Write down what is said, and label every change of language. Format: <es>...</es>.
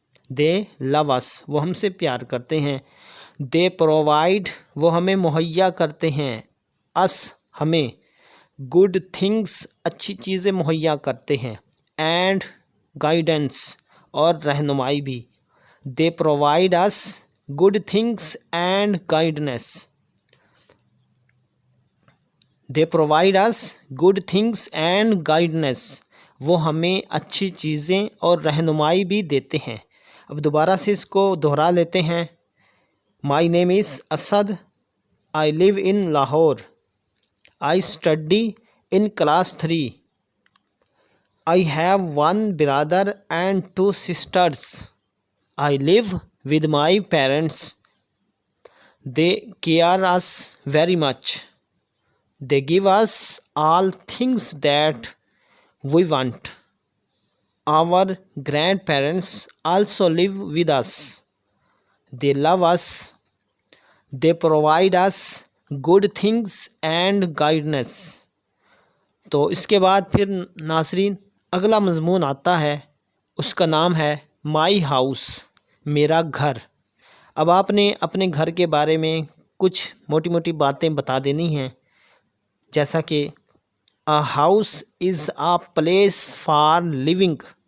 <en>they love us,</en> <ur>وہ ہم سے پیار کرتے ہیں.</ur> <en>they provide,</en> <ur>وہ ہمیں مہیا کرتے ہیں. اس، ہمیں.</ur> <en>good things,</en> <ur>اچھی چیزیں مہیا کرتے ہیں.</ur> <en>and guidance,</en> <ur>اور رہنمائی بھی.</ur> <en>They provide us good things and guidance. They provide us good things and guidance,</en> <ur>وہ ہمیں اچھی چیزیں اور رہنمائی بھی دیتے ہیں. اب دوبارہ سے اس کو دہرا لیتے ہیں.</ur> <en>My name is Asad, I live in Lahore. I study in class 3. I have one brother and 2 sisters. I live with my parents. They care us very much. They give us all things that we want. Our grandparents also live with us. They love us. They provide us good things and guidance.</en> <ur>تو اس کے بعد پھر ناظرین اگلا مضمون آتا ہے، اس کا نام ہے</ur> <en>my house,</en> <ur>میرا گھر. اب آپ نے اپنے گھر کے بارے میں کچھ موٹی موٹی باتیں بتا دینی ہیں، جیسا کہ</ur> <en>A house is a place for living.</en>